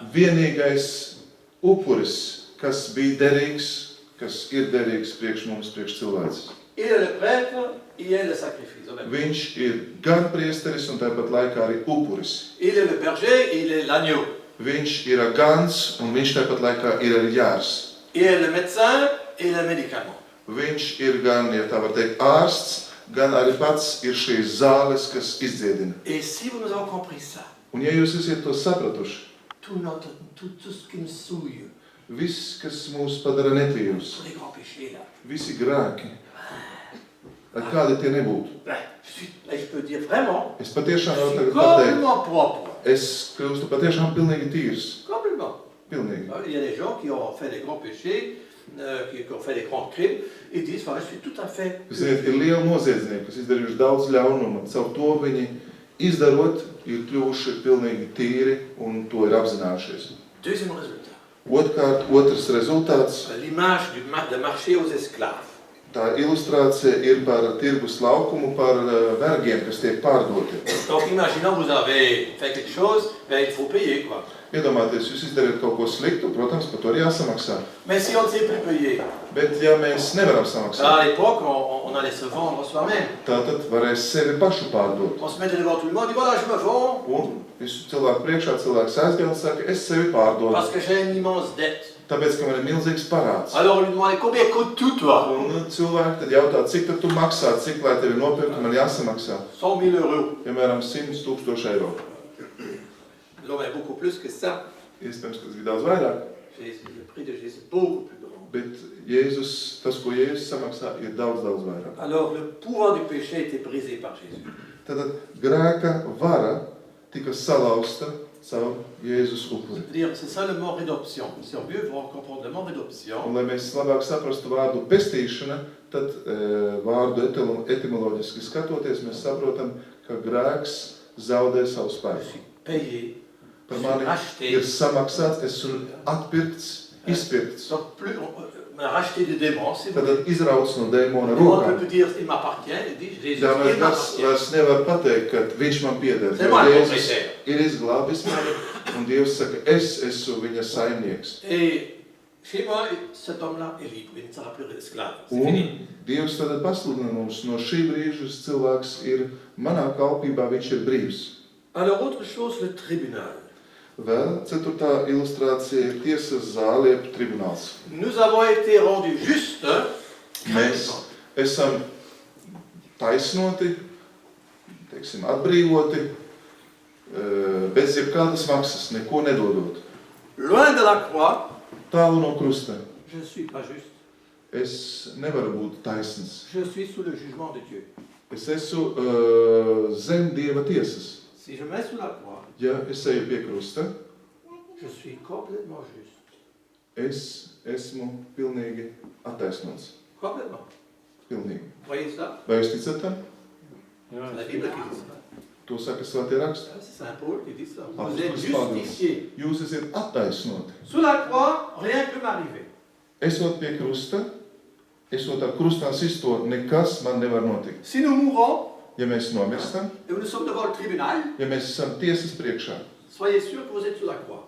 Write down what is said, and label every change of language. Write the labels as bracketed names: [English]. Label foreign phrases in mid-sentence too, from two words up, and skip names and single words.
[Latvian] Vienīgais upuris, kas bija derīgs, kas ir derīgs priekš mums, priekš cilvēks. [French] Il est le prêtre, il est le sacrifice. [Latvian] Viņš ir gan priesteris un tāpat laikā arī upuris. [French] Il est le berger, il est l'agneau. [Latvian] Viņš ir gans un viņš tāpat laikā ir arī jārs. [French] Il est le médecin et le médicament. [Latvian] Viņš ir gan, ja tā var teikt, ārsts, gan arī pats ir šīs zāles, kas izdziedina. [French] Et si nous avons compris ça, [Latvian] Un ja jūs esat to sapratuši, [French] tout ce qui nous souille, [Latvian] viss, kas mūs padara netīrus, [French] tous les grands péchés là, [Latvian] visi grēki, lai kādi tie nebūtu. [French] là, je peux dire vraiment, [Latvian] Es patiešām [French] je [Latvian] varu [French] suis [Latvian] tagad pateikt, [French] complètement propre. [Latvian] es kļūstu patiešām pilnīgi tīrs. [French] Complètement. [Latvian] Pilnīgi. [French] Il y a des gens qui ont fait des grands péchés, qui ont fait des grands crimes, ils disent, voilà, je suis tout à fait... [Latvian] Ziniet, ir lieli noziedznieki, kas izdarījuši daudz ļaunuma. Caur to viņi izdarot, ir kļuvuši pilnīgi tīri un to ir apzinājušies. [French] Deuxième résultat, [Latvian] Otrs rezultāts, [French] l'image de marché aux esclaves. [Latvian] tā ilustrācija ir par tirgus laukumu, par vergiem, kas tiek pārdoti. [French] Donc imaginons vous avez fait quelque chose, ben, il faut payer quoi. [Latvian] Iedomājieties, jūs izdarāt kaut ko sliktu, protams, par to ir jāsamaksā. [French] Mais si on ne sait plus payer, [Latvian] Bet ja mēs nevaram samaksāt, [French] à l'époque, on allait se vendre soi-même. [Latvian] tātad varēs sevi pašu pārdot. [French] On se mettait devant tout le monde, on dit voilà, je me vends [Latvian] Un visu cilvēku priekšā cilvēks aizgāja un saka, es sevi pārdodu, [French] parce que j'ai une immense dette. [Latvian] tāpēc, ka man ir milzīgs parāds. [French] Alors on lui demandait combien coûte tout toi? [Latvian] Un cilvēki tad jautā, cik tad tu maksā, cik lai tevi nopirktu, man jāsamaksā. [French] 100 000 euros. [Latvian] Piemēram, 100 000 eiro. [French] L'homme est beaucoup plus que ça. [Latvian] Iespējams, ka tas bija daudz vairāk. [French] Le prix de Jésus est beaucoup plus grand. [Latvian] Bet Jēzus, tas, ko Jēzus samaksā, ir daudz vairāk. [French] Alors le pouvoir du péché a été brisé par Jésus. [Latvian] Tātad grēka vara tika salauzta caur Jēzus upuri. [French] C'est-à-dire, c'est ça le mot rédemption. Si on veut comprendre le mot [Latvian] Un, [French] rédemption, [Latvian] lai mēs labāk saprastu vārdu pestīšana, tad vārdu etimoloģiski skatoties, mēs saprotam, ka grēks zaudē savu [French] je [Latvian] spēku. [French] suis payé, je [Latvian] Par [French] suis [Latvian] mani [French] racheté. [Latvian] ir samaksāts, esmu atpirkts, izpirkts. [French] Donc plus, on m'a racheté des démons, si vous voulez. [Latvian] Tad izrauc no dēmona [French] Le démon ne [Latvian] rokām. [French] peut plus dire il m'appartient, il dit Jésus, [Latvian] Jā, [French] il [Latvian] mēs [French] m'appartient. [Latvian] vairs nevar pateikt, ka viņš man pieder. [French] C'est moi le [Latvian] Jēzus [French] propriétaire. [Latvian] ir izglābis mani, un Dievs saka, es esmu viņa saimnieks. [French] Et chez moi, cet homme-là est libre, il ne sera plus esclave. C'est [Latvian] Un [French] fini. [Latvian] Dievs tad pasludina mums, no šī brīža cilvēks ir manā kalpībā, viņš ir brīvs. [French] Alors autre chose, le tribunal. [Latvian] Vēl 4. ilustrācija ir tiesas zāle, jeb tribunāls. [French] Nous avons été rendus justes. [Latvian] Mēs esam taisnoti, teiksim, atbrīvoti, bez jebkādas maksas, neko nedodot. [French] Loin de la croix, [Latvian] Tālu no krusta. [French] je ne suis pas juste. [Latvian] Es nevaru būt taisns. [French] Je suis sous le jugement de Dieu. [Latvian] Es esmu zem Dieva tiesas. [French] Si je mets sous la croix, [Latvian] Ja es eju pie krusta, [French] je suis complètement juste. [Latvian] es esmu pilnīgi attaisnots. [French] Complètement. [Latvian] Pilnīgi. [French] Voyez ça? [Latvian] Vai jūs ticat tam? [French] C'est la Bible qui dit ça. [Latvian] To saka svētie raksti. [French] C'est Saint Paul qui dit ça. Ah, Vous êtes c'est pas justifiés. [Latvian] Jūs esat attaisnoti. [French] Sous la croix, rien ne peut m'arriver. [Latvian] Esot pie krusta, esot ar krustā sisto, nekas man nevar notikt. [French] Si nous mourons, [Latvian] Ja mēs nomirstam, [French] et nous sommes devant le tribunal, [Latvian] ja mēs esam tiesas priekšā, [French] soyez sûrs que vous êtes sous la croix.